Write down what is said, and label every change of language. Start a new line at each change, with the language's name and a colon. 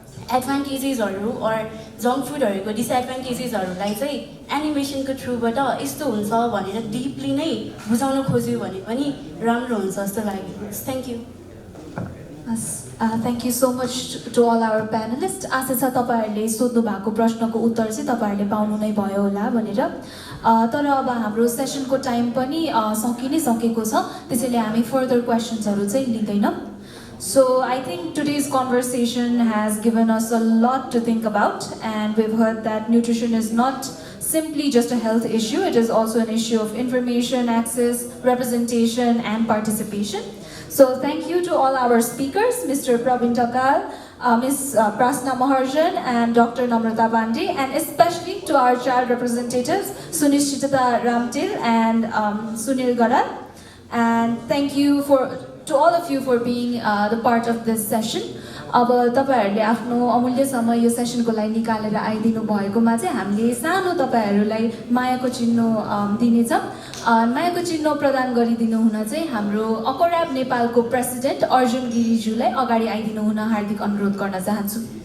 Nepali: एडभान्टेजेसहरू or junk फुडहरूको डिसएडभान्टेजेसहरूलाई चाहिँ एनिमेसनको थ्रुबाट यस्तो हुन्छ भनेर डिपली नै बुझाउन खोज्यो भने पनि राम्रो हुन्छ जस्तो लाग्यो thank you
English: Thank you so much to all our panelists.
Nepali: आशा छ तपाईँहरूले सोध्नु भएको प्रश्नको उत्तर चाहिँ तपाईँहरूले पाउनु नै भयो होला भनेर तर अब हाम्रो सेसनको टाइम पनि सकि नै सकेको छ त्यसैले हामी फर्दर क्वेसन्सहरू चाहिँ लिँदैनौँ
English: So I think today's conversation has given us a lot to think about and we've heard that nutrition is not simply just a health issue, it is also an issue of information, access, representation and participation. So thank you to all our speakers, Mr. Praveen Takal, Ms. Prasna Maharjan and Dr. Namrata Pandey, and especially to our child representatives, Sunishchita Ramtil and Sunil Garal. And thank you to all of you for being the part of this session.
Nepali: अब तपाईहरुले आफ्नो अमूल्य समय यो सेसनको लागि निकालेर आइदिनु भएकोमा चाहिँ हामीले सानो तपाईहरुलाई मायाको चिन्ह दिनेछौं मायाको चिन्ह प्रदान गरिदिनु हुन चाहिँ हाम्रो अकोराब नेपालको प्रेसिडेन्ट अर्जुन गिरिज्यूलाई अगाडि आइदिनु हुन हार्दिक अनुरोध गर्न चाहन्छु